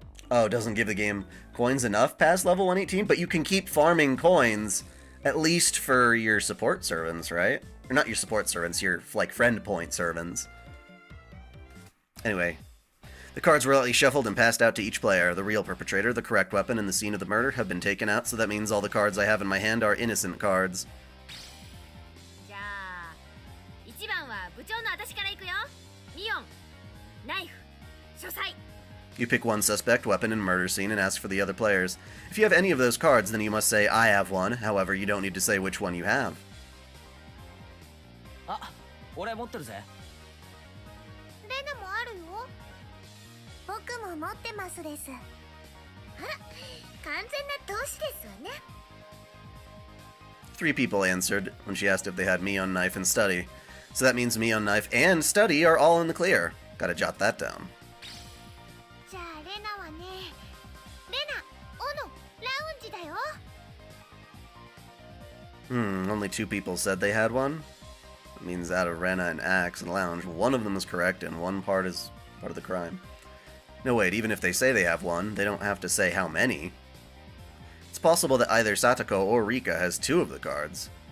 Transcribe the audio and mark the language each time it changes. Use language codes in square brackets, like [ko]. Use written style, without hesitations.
[en] Oh, doesn't give the game coins enough past level 118, but you can keep farming coins at least for your support servants, right? Or not your support servants, your like friend point servants. Anyway, the cards were lightly shuffled and passed out to each player. The real perpetrator, the correct weapon, and the scene of the murder have been taken out, so that means all the cards I have in my hand are innocent cards. [ja] じゃあ1番は部長の私から行くよ。ミオン、ナイフ、書斎。 [en] You pick one suspect, weapon, and murder scene and ask for the other players. If you have any of those cards, then you must say, I have one. However, you don't need to say which one you have. [ja] あ、俺持ってるぜ。レナもあるよ。僕も持ってますです。あら、完全な同志ですわね。 [en] Three people answered when she asked if they had Mion Knife and Study. So that means Mion Knife and Study are all in the clear. Gotta jot that down. [ja] じゃあレナはね、レナ、オノ、ラウンジだよ。 [en] Only two people said they had one. It means out of Rena and Axe and Lounge, one of them is correct and one part is part of the crime. No, wait, even if they say they have one, they don't have to say how many. It's possible that either Satoko or Rika has two of the cards.